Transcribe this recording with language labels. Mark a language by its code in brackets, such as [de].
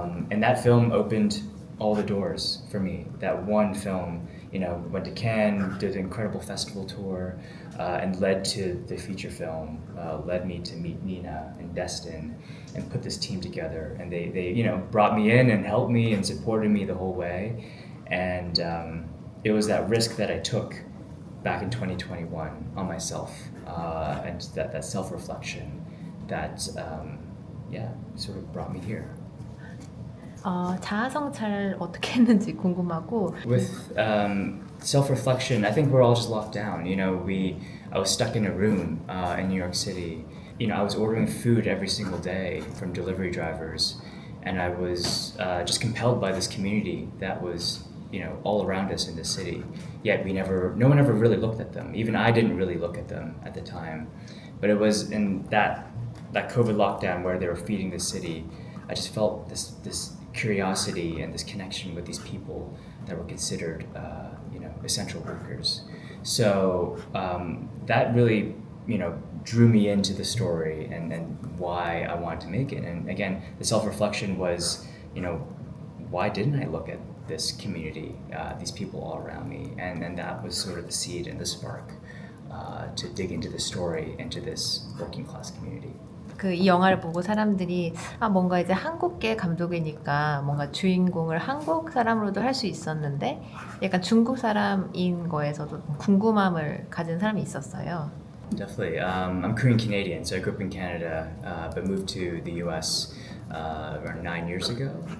[en] And that film opened all the doors for me. That one film, went to Cannes, did an incredible festival tour, and led to the feature film, led me to meet Nina and Destin and put this team together. And they brought me in and helped me and supported me the whole way. and it was that risk that I took back in 2021 on myself, and that self-reflection that sort of brought me here. [ko] 자아 성찰을 어떻게 했는지 궁금하고. [en] With self-reflection, I think we're all just locked down. I was stuck in a room in New York City. I was ordering food every single day from delivery drivers, and I was just compelled by this community that was, all around us in the city. Yet no one ever really looked at them. Even I didn't really look at them at the time. But it was in that COVID lockdown where they were feeding the city, I just felt this curiosity and this connection with these people that were considered, essential workers. So that really, drew me into the story and why I wanted to make it. And again, the self-reflection was, why didn't I look at this community, these people all around me? And that was sort of the seed and the spark to dig into the story, into this working class community. [ko] 이 영화를 보고 사람들이 뭔가 이제 한국계 감독이니까 뭔가 주인공을 한국 사람으로도 할 수 있었는데 약간 중국 사람인 거에서도 궁금함을 가진 사람이 있었어요. [en] Definitely. I'm Korean Canadian, so I grew up in Canada, but moved to the US around 9 years ago.